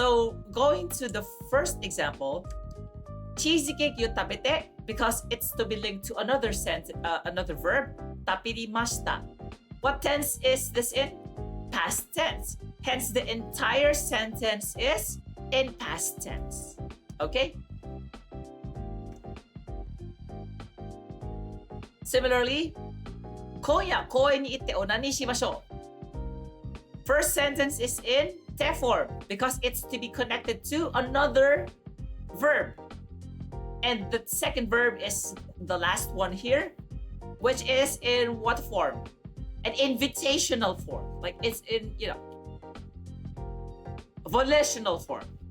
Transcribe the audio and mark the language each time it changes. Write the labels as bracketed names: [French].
[English] So, going to the first example, cheesecake yu tabete, because it's to be linked to another another verb, tapirimashita. What tense is this in? Past tense. Hence, the entire sentence is in past tense. Okay? [Japanese] Similarly, 今夜公園に行ってオナニーしましょう. [English] First sentence is in te form because it's to be connected to another verb. And the second verb is the last one here, which is in what form? An invitational form. Like it's in, volitional form.